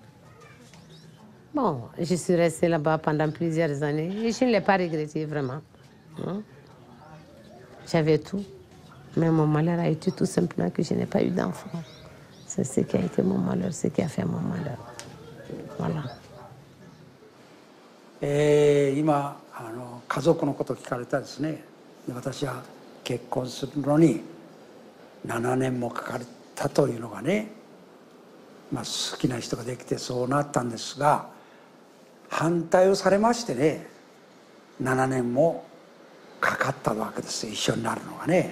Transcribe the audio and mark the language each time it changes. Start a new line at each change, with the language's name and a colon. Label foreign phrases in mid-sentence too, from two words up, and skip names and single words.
French: Bon, je suis restée là-bas pendant plusieurs années et je ne l'ai pas regretté vraiment. J'avais tout. Mais mon malheur a été tout simplement que je n'ai pas eu d'enfant. C'est ce qui a été mon malheur, ce qui a fait mon malheur. Voilà.
Japanese: 今家族のこと聞かれたですね。私は結婚するのに7年もかかったというのがね、好きな人ができてそうなったんですが、反対をされましてね、7年もかかったわけですよ、一緒になるのがね。